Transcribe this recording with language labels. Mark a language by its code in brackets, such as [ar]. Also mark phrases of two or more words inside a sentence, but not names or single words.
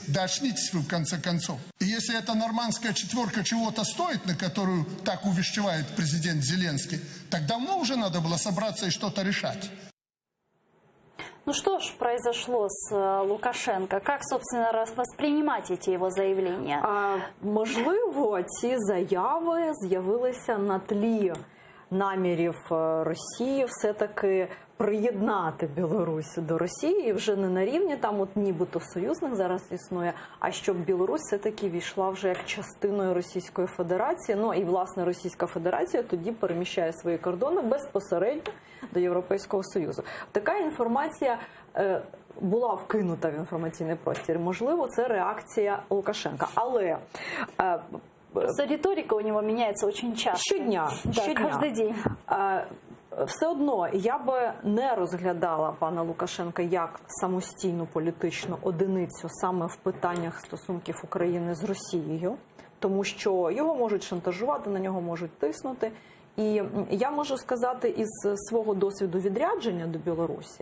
[ru] Да очнитесь вы в конце концов. И если эта нормандская четверка чего-то стоит, на которую так увещевает президент Зеленский, так давно уже надо было собраться и что-то решать. Ну что ж произошло с Лукашенко? Как, собственно, воспринимать эти его заявления? [uk] Можливо, ці заяви з'явилися на тлі намірів Росії все-таки приєднати Білорусь до Росії, і вже не на рівні там от нібито союзник зараз існує, а щоб Білорусь все-таки війшла вже як частиною Російської Федерації. Ну і, власне, Російська Федерація тоді переміщає свої кордони безпосередньо до Європейського Союзу. Така інформація була вкинута в інформаційний простір. Можливо, це реакція Лукашенка. Але [ru] Просто риторика у него меняется очень часто. [uk] Щодня. [ru] Да, каждый день. [uk] все одно я би не розглядала пана Лукашенка як самостійну політичну одиницю саме в питаннях стосунків України з Росією, тому що його можуть шантажувати, на нього можуть тиснути. І я можу сказати із свого досвіду відрядження до Білорусі.